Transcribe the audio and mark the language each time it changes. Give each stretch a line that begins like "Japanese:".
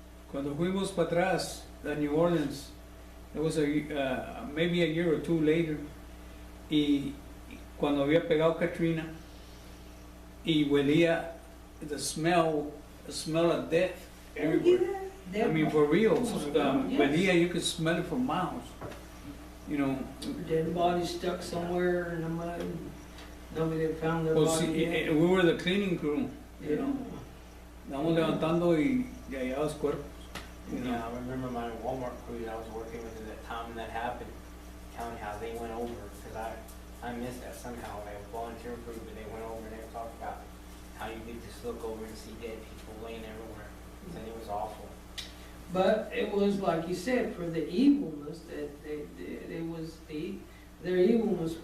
Spanish: cuando fuimos para atrás a
English: New Orleans, it was maybe a year or 2 later,
Spanish: y cuando había pegado Katrina, y huelía
English: the smell of death everywhere. I mean, for real,
Spanish: huelía,
English: you could smell it for miles. You know. Dead bodies stuck somewhere in the mud. Nobody had found their Well, body see, yet. we were the cleaning crew. You Yeah.
Spanish: know, estábamos levantando y hallados cuerpos.
English: You know. Yeah, I remember my Walmart crew that I was working with at that time when that happened, telling how they went over, because I missed that somehow, like a volunteer crew, but they went over and they talked about how you could just look over and see dead people laying everywhere, and it was awful. But it was like you said, for the evilness that it was their evilness.